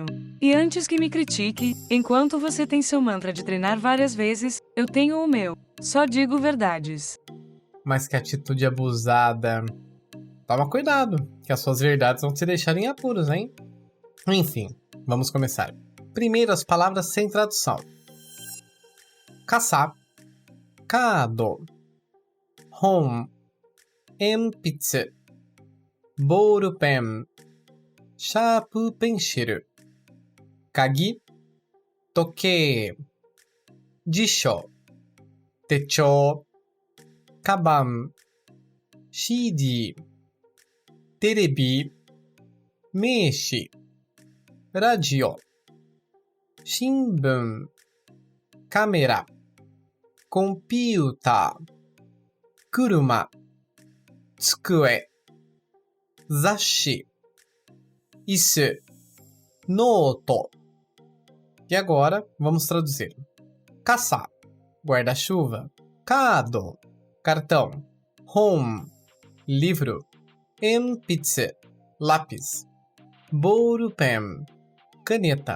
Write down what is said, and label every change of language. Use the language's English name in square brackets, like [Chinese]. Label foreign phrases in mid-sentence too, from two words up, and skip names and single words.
[Portuguese] E antes que me critique, enquanto você tem seu mantra de treinar várias vezes, eu tenho o meu. Só digo verdades. Mas que atitude abusada. Toma cuidado, que as suas verdades vão te deixar em apuros, hein? Enfim, Vamos começar. Primeiro, as palavras sem tradução. [Japanese] 傘、カード、本、鉛筆、ボールペン、シャープペンシル、鍵、時計、辞書, techou, 鞄、CD、テレビ、名刺、ラジオ、新聞, カメラ、コンピューター, 車、机、雑誌, 椅子、ノート. [Portuguese] E agora, vamos traduzir. Kasa, guarda-chuva. Kado, cartão. Hon, livro. Enpitsu, lápis. Ballpen, caneta.